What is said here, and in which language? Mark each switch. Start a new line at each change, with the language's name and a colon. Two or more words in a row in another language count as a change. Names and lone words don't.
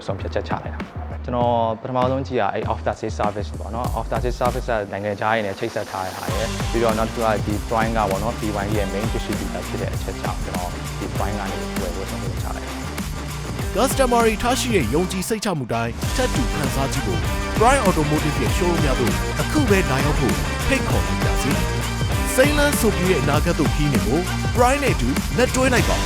Burmese: ဆုံးဖြတ်ချက်ချလိုက်တာကျွန်တော်ပထမဆုံးကြည့်ရအဲ့
English: after sales service
Burmese: ပေါ့နော်
English: after sales service
Burmese: ကနိုင်ငံခြားရင်းနဲ့ချိတ်ဆက်ထားရတာရယ်ပြီးတော့နောက်တစ်ခုကဒီ Prime ကပေါ့နော် BYD ရဲ့
English: main distributor
Burmese: ဖြစ်တဲ့အချက်ကြောင့်ကျွန်တော်ဒီ Prime ကနေဝယ်ဖို့ဆုံးဖြတ်ချလိုက်တာ Customer တွေထားရှိတဲ့ယုံကြည်စိတ်ချမှုတိုင်းထပ်တူခံစားကြည့်ဖို့ Bright Automotive ရဲ့ showroom များတို့အခုပဲလာရောက်ဖို့ဖိတ်ခေါ်လိုက်ကြစီစိမ့်လန်းဆိုပြီးရဲ့အနာဂတ်တို့ခီးနေဖို့ Bright နဲ့အတူလက်တွဲလိုက်ပါ